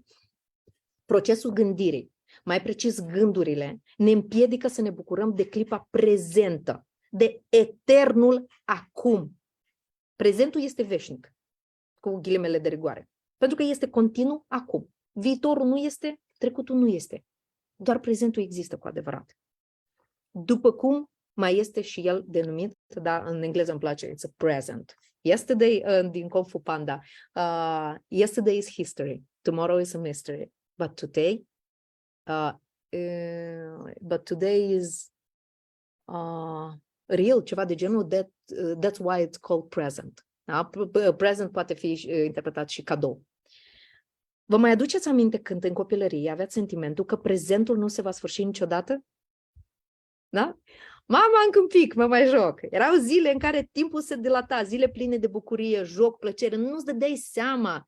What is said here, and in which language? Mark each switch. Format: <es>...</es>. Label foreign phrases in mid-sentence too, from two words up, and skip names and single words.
<ro>Procesul gândirii, mai precis gândurile, ne împiedică să ne bucurăm de clipa prezentă, de eternul acum. Prezentul este veșnic, cu ghilimele de rigoare, pentru că este continuu acum. Viitorul nu este, trecutul nu este. Doar prezentul există cu adevărat. După cum mai este și el denumit, dar în engleză îmi place,</ro> <en>it's a present. Yesterday, din Kung Fu Panda, yesterday is history, tomorrow is a mystery, but today is real,</en> <ro>ceva de genul,</ro> <en>that's why it's called present.</en> <ro>Da? Present poate fi interpretat și cadou. Vă mai aduceți aminte când în copilărie aveați sentimentul că prezentul nu se va sfârși niciodată? Da? Mama, încă un pic, mă mai joc. Erau zile în care timpul se dilata, zile pline de bucurie, joc, plăcere, nu-ți dădeai seama.</ro>